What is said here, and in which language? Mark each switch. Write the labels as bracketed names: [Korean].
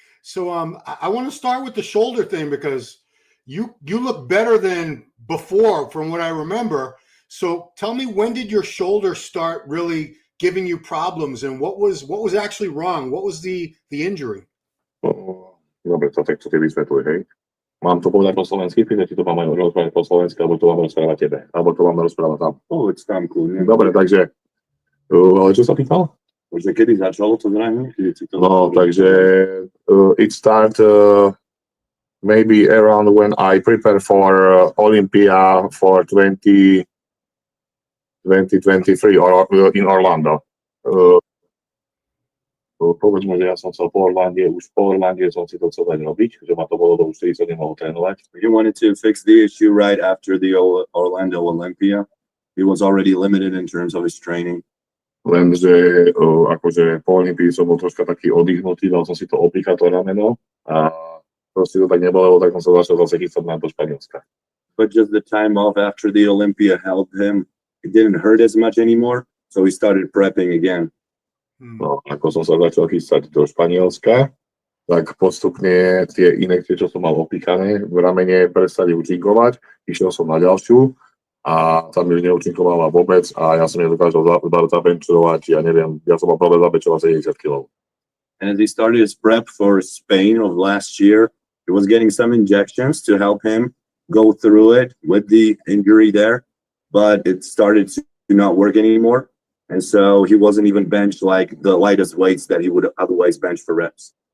[English] So I want to start with the shoulder thing because you look better than before from what I remember. So tell me, when did your shoulder start really giving you problems, and what was actually wrong? What was the injury? [Slovak] Dobre, to tak to ty vysvetľuj, hej. Mám to povedať po slovensky, keď ti to mám aj rozprávať po slovensky, alebo to mám rozprávať tebe, alebo to mám rozprávať tam. Povedz tam, kľudne. Dobre, takže, ale čo sa pýtal? Že kedy začalo to zrejme? No, takže [English] it start maybe around when I prepare for Olympia for 2023 or in Orlando. [Slovak] Povedzme, že ja som chcel po Orlande som si to chcel dať robiť, že ma to bolo do už 40 nemohol trénovať. [English] You wanted to fix the issue right after the Orlando Olympia. He was already limited in terms of his training. [Slovak] Lenže akože po Olympii som bol troška taký oddychnutý, dal som si to opíkať to rameno a proste to tak nebolo, tak som sa začal zase chystať na to Španielska. [English] But just the time off after the Olympia helped him. It didn't hurt as much anymore, so he started prepping again. [Slovak] No, ako som sa začal chystať do Španielska, tak postupne tie inekcie, čo som mal opíkané v ramene, prestali účinkovať, išiel som na ďalšiu a tam už neúčinkovala vôbec a ja som nedokázal zabenčovať, ja neviem, ja som mal problém zabenčovať 70 kg. [English] And as he started his prep for Spain of last year, he was getting some injections to help him go through it with the injury there, but it started to not work anymore. And so he wasn't even benched like the lightest weights that he would otherwise bench for reps.